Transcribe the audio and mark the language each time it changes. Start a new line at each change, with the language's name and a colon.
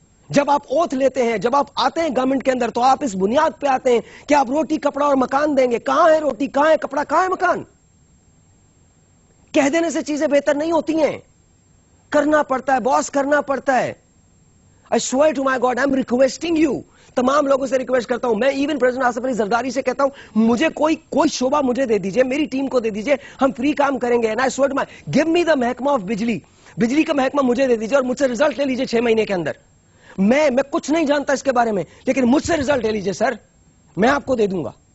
Urdu: جب آپ اوتھ لیتے ہیں, جب آپ آتے ہیں گورنمنٹ کے اندر, تو آپ اس بنیاد پہ آتے ہیں کہ آپ روٹی, کپڑا اور مکان دیں گے. کہاں ہے روٹی, کہاں ہے کپڑا, کہاں ہے مکان؟ کہہ دینے سے چیزیں بہتر نہیں ہوتی ہیں, کرنا پڑتا ہے باس, کرنا پڑتا ہے.
English: I swear to my God, I'm requesting you,
Urdu: تمام لوگوں سے ریکویسٹ کرتا ہوں. میں ایون پریزیڈنٹ آصف علی زرداری سے کہتا ہوں, مجھے کوئی شعبہ مجھے دے دیجئے, میری ٹیم کو دے دیجئے, ہم فری کام کریں گے.
English: And I swear to my, give me
Urdu: the محکمہ آف بجلی کا محکمہ مجھے دے دیجئے, اور مجھ سے ریزلٹ لے لیجئے 6 مہینے کے اندر. میں کچھ نہیں جانتا اس کے بارے میں, لیکن مجھ سے ریزلٹ لے لیجئے سر, میں آپ کو دے دوں گا.